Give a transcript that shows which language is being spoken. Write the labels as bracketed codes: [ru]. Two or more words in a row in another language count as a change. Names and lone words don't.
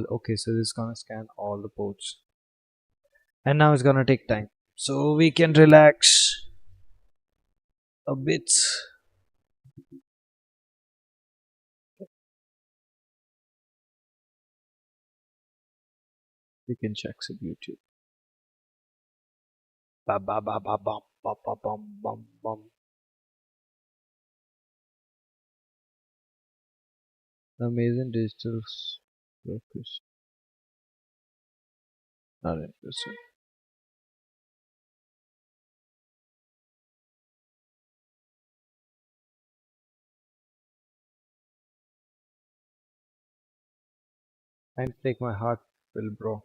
[en] Okay, so this is gonna scan all the ports. And now it's gonna take time. So we can relax a bit. We can check some YouTube. Ba ba ba ba bum ba ba bum bum bum. Amazing digital focus. Not interested. Time to take my heart pill, bro.